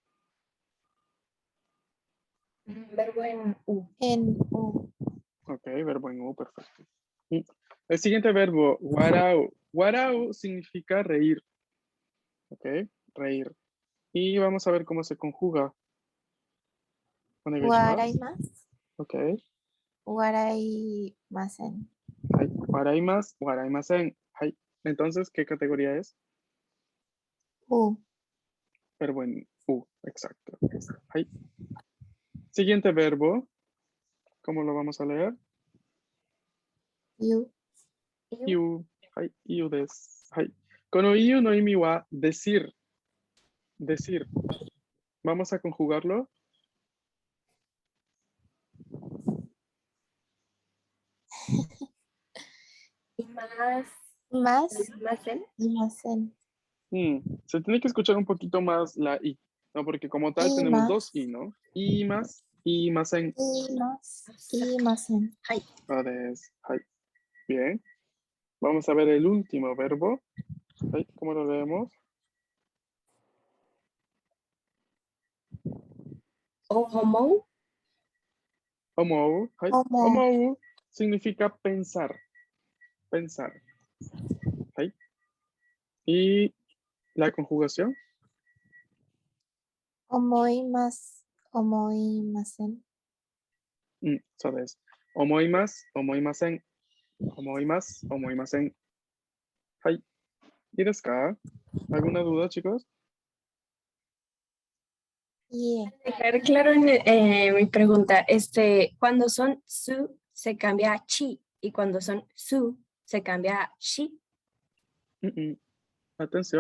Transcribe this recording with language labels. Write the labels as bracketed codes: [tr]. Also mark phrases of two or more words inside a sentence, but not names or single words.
[es] Verbo en U. En U. Ok, verbo en u, perfecto. El siguiente verbo, warao. Warao significa reír. Ok, reír. Y vamos a ver cómo se conjuga. [ja] おねがいします. わらいます. [es] Ok. [ja] わらいません. はい。わらいます、わらいません。はい. [es] Entonces, ¿qué categoría es? U. Verbo en u, exacto. Hai. Siguiente verbo, ¿cómo lo vamos a leer? [ja] Yu. いう。はい。いうです。はい. この いう の 意味 は [es] decir. Decir. Vamos a conjugarlo. [ja] います. Más. Masen. Imasen. [es] Se tiene que escuchar un poquito más la I, ¿no? Porque como tal [ja] Y [es] tenemos [ja] más. [es] dos I, ¿no? [ja] います、いません. います. Imasen. Hai. Hai. [es] Bien. Vamos a ver el último verbo. Hai. ¿Cómo lo leemos? [ja] Ohomo. おもう。はい. [es] Como. Omou significa pensar. Pensar. Hai. Y la conjugación. [ja] おもいます。おもいません. [es] ¿Sabes? [ja] おもいます、おもいません. おもいます、おもいません。はい. [es] ¿Y [ja] ですか? [es] ¿Alguna duda, chicos? [en] Yeah. [es] Dejar claro en, mi pregunta, cuando son su se cambia a chi y cuando son su se cambia a shi. Atención.